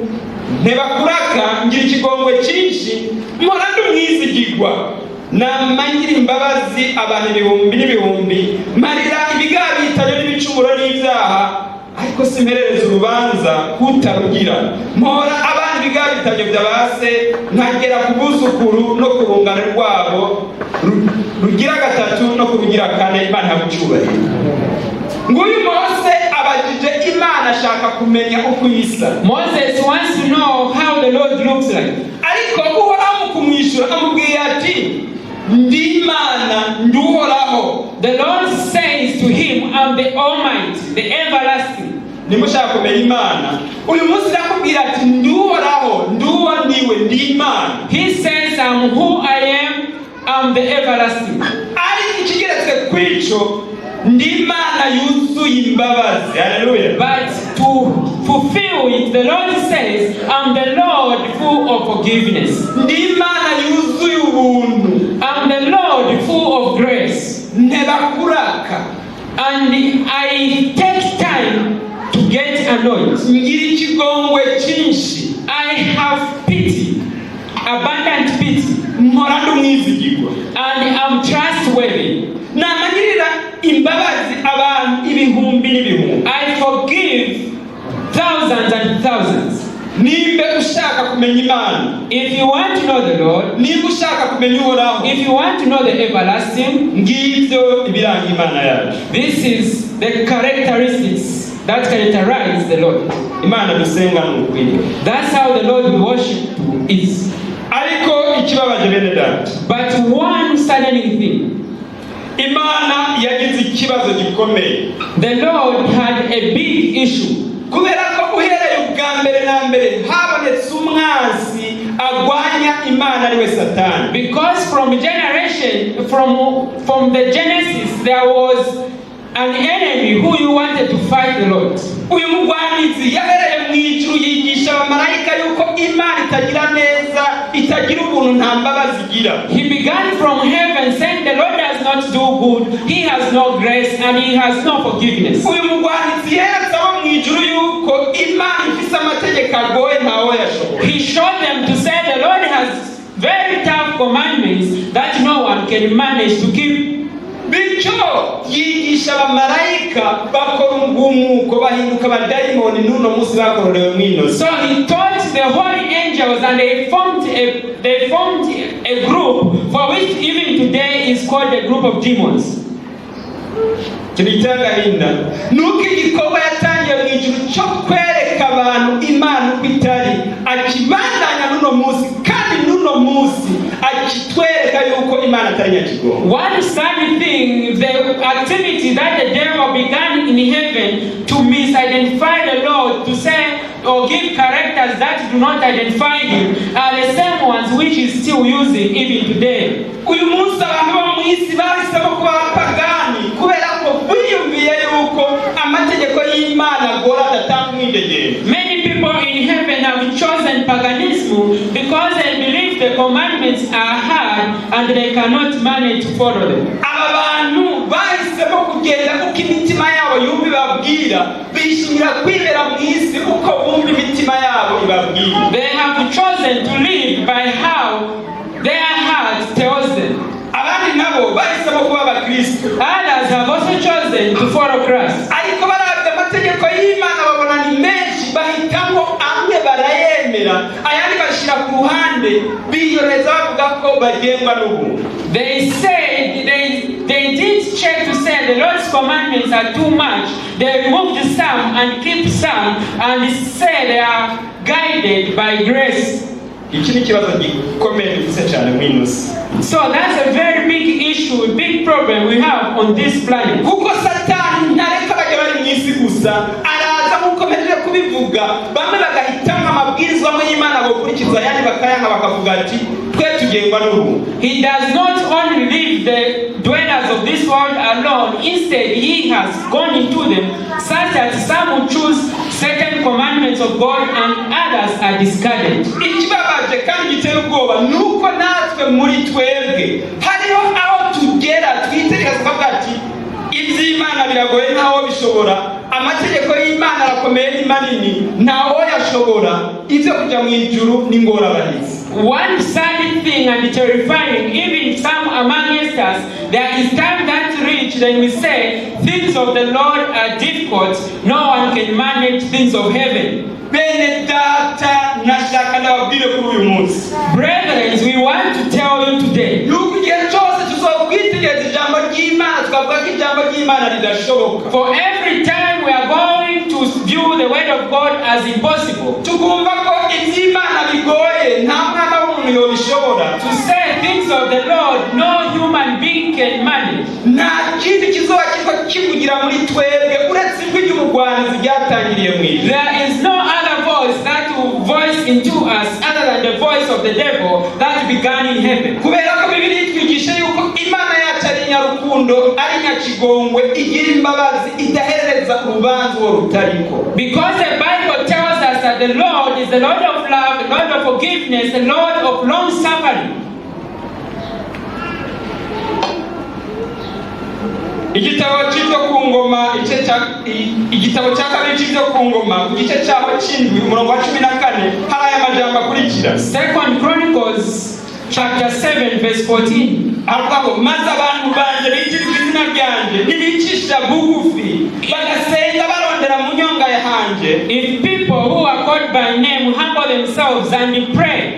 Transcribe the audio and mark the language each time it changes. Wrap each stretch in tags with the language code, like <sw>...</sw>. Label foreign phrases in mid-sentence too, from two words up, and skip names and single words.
<rn>ntebakuraka ngira ikigongwe cyinshi, mpora ndumwizigirwa, namangira imbabazi abantu ibihumbi n'ibihumbi, marira ibigabitanye n'ibicumuro n'ibyaha, ariko simperereza urubanza kutarugira, mpora abana ibigabitanye by'abase, nkagera ku buzukuru no ku rungano rwabo rugira gatatu no ku rugira kane. Imana yagucyubahira. Nguyu Mose abajije Imana ashaka kumenya uko isa.</rn> <en>Moses wants to know how the Lord looks like.</en> <rn>Ariko Uhoraho kumwishyura amubwiye ati, ndi Imana nduhoraho.</rn> <en>The Lord says to him, I'm the Almighty, the Everlasting.</en> <rn>Nimushaka kumenya Imana, uyu munsi nakubwira ati nduhoraho, nduwo ndiwe, ndi Imana.</rn> <en>He says, I'm who I am, I'm the Everlasting.</en> <rn>Ariko ikigeretse kw'icyo, ndi Imana yuzuye imbabazi. Hallelujah.</rn> <en>But to fulfill it, the Lord says, I'm the Lord full of forgiveness.</en> <rn>Ndi Imana yuzuye ubuntu.</rn> <en>I'm the Lord full of grace.</en> <rn>Ntebakuraka.</rn> <en>And I take time to get annoyed.</en> <rn>Ngira ikigongwe cyinshi.</rn> <en>I have pity, abundant pity.</en> <rn>Mpora ndumwizigirwa.</rn> <en>And I'm trustworthy.</en> <rn>Namagirira imbabazi abantu ibihumbi n'ibihumbi.</rn> <en>I forgive thousands and thousands.</en> <rn>Nimbe ushaka kumenya Imana,</rn> <en>If you want to know the Lord,</en> <rn>nimba ushaka kumenya Uhoraho,</rn> <en>if you want to know the Everlasting,</en> <rn>ngibyo ibiranga Imana yacu.</rn> <en>this is the characteristics that characterize the Lord.</en> <rn>Imana dusenga n'ukuri.</rn> <en>That's how the Lord we worship is.</en> <rn>Ariko ikibabaje bene data,</rn> <en>But one saddening thing,</en> <rn>Imana yagize ikibazo gikomeye.</rn> <en>the Lord had a big issue.</en> <rn>Kubera ko uhereye ubwa mbere na mbere habonetse umwanzi agwanya Imana ariwe Satani.</rn> <en>Because from the Genesis, there was an enemy who you wanted to fight the Lord.</en> <rn>Uyu mugwanizi yahereye mu ijuru yigisha abamarayika yuko Imana itagira neza, itagira ubuntu, nta mbabazi igira.</rn> <en>He began from heaven saying the Lord does not do good, He has no grace, and He has no forgiveness.</en> <rn>Uyu mugwanizi yeretse abo mu ijuru yuko Imana ifise amategeko agoye ntawe yashobora.</rn> <en>He showed them to say the Lord has very tough commandments that no one can manage to keep.</en> <rn>Bityo yigisha abamarayika bakora umugumuko bahinduka abadayimoni n'uno munsi bakororewe mwino.</rn> <en>So he taught the holy angels, and they formed a group for which even today is called a group of demons.</en> <rn>Kiritaga nuko igikorwa yatangiye mu ijuru cyo kwereka abantu Imana uko itari, akibandanya n'uno munsi, kandi n'uno munsi akitwereka yuko Imana atari nyakigongo.</rn> <en>One sad thing, the activity that the devil began in heaven to misidentify the Lord, to say or give characters that do not identify Him, are the same ones which is still using even today.</en> <rn>Uyu munsi abantu bo mu isi bahisemo kuba abapagani kubera ko biyumviye yuko amategeko y'Imana agora adatanga umwidegembyo.</rn> <en>Many people in heaven have chosen paganism because they believe the commandments are hard and they cannot manage to follow them.</en> <rn>Aba bantu bahisemo kugenda uko imitima yabo yumva ibabwira, bishimira kwibera mu isi uko bumva imitima yabo ibabwira.</rn> <en>They have chosen to live by how their heart tells them.</en> <rn>Abandi nabo bahisemo kuba abakristo.</rn> <en>Others have also chosen to follow Christ.</en> <rn>Ariko barabye amategeko y'Imana babona ni menshi, bahitamo amwe barayemera, ayandi bashyira ku ruhande, biyoreza bavuga ko bagengwa n'ubuntu.</rn> <en>They said they did check to say the Lord's commandments are too much. They removed some and keep some, and say they are guided by grace.</en> <rn>Iki ni kibazo gikomeye dufite cyane mu inosi.</rn> <en>So that's a very big issue, a big problem we have on this planet.</en> <rn>Kuko Satani ntareka bajya bari mu isi gusa, araza mukomeje kubivuga, bamwe bagahitamo amabwiriza y'Imana bakurikiza, ayandi bakayanga bakavuga ati twe tugengwa n'ubu.</rn> <en>He does not only leave the dwellers of this world alone. Instead, He has gone into them, such that some will choose certain commandments of God and others are discarded.</en> <rn>Ikibabaje kandi giteye ubwoba nuko natwe muri twebwe hariho aho tugera twitegereza tukavuga ati iby'Imana biragoye ntawo bishobora, amategeko y'Imana arakomeye ni manini ntawo yashobora, ibyo kujya mu ijuru ni ingorabahizi.</rn> <en>One sad thing and terrifying, even some amongst us, there is time that reach, then we say things of the Lord are difficult, no one can manage things of heaven.</en> <rn>Bene data nashaka ndababwire kuri uyu munsi.</rn> <en>Brethren, we want to tell you today.</en> <rn>Yuko igihe cyose tuzokwitegereza ijambo ry'Imana tukavuga ko ijambo ry'Imana ridashoboka.</rn> <en>For every time we are going to view the word of God as impossible.</en> <rn>Tukumva ko iby'Imana bigoye nta mwana w'umuntu yobishobora.</rn> <en>To say things of the Lord no human being can manage.</en> <rn>Nta kindi kizoba kiriko kivugira muri twebwe uretse ijwi ry'umugwanizi ryatangiriye mu ijuru.</rn> <en>There is no other voice that will voice into us other than the voice of the devil that began in heaven.</en> <rn>Kubera ko Bibiliya itwigisha yuko Imana yacu ari nyarukundo, ari nyakigongwe, igira imbabazi, idahereza urubanza uwo rutariko.</rn> <en>Because the Bible tells us that the Lord is the Lord of love, the Lord of forgiveness, the Lord of long suffering.</en> <rn>Igitabo cy'ibyo ku ngoma igitabo cya kabiri cy'ibyo ku ngoma ku gice cyaho cy'indwi umurongo wa 14 hari aya majambo akurikira.</rn> <en>Second Chronicles chapter 7 verse 14.</en> <rn>Avuga maze abantu banje bitirwa izina ryanje nibicisha bugufi bagasenga barondera mu nyonga yahanje.</rn> <en>If people who are called by name humble themselves and pray,</en>